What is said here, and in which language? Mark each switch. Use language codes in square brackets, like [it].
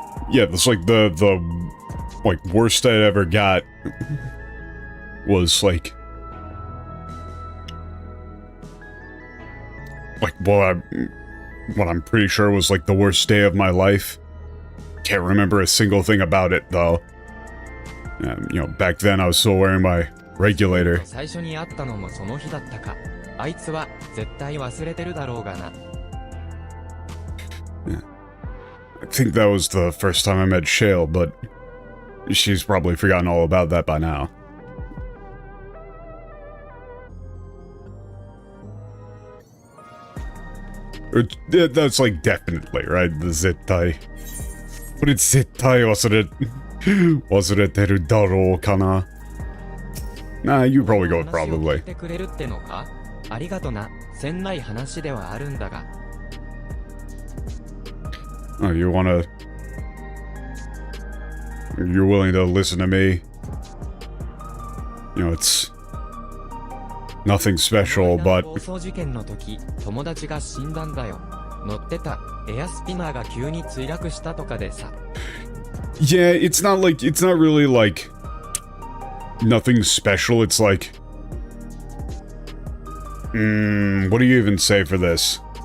[en] Yeah, that's like the like worst I ever got was like what I'm pretty sure was like the worst day of my life. Can't remember a single thing about it though. You know, back then I was still wearing my regulator. [ja] 最初に会ったのもその日だったか。あいつは絶対忘れてるだろうがな。 [en] Yeah. I think that was the first time I met Shale, but she's probably forgotten all about that by now. That's like definitely, right? The zettai. But it's [ja] zettai wasureteru darou kana? [en] Nah, you probably go with probably. [ja] てくれるってのか？ありがとな。せんない話ではあるんだが。 [en] Oh, you wanna... You're willing to listen to me? You know, it's... nothing special, but... [ja] 放送事件の時、友達が死んだんだよ。乗ってたエアスピナーが急に墜落したとかでさ。 [en] Yeah, it's not really like... nothing special, it's like... what do you even say for this?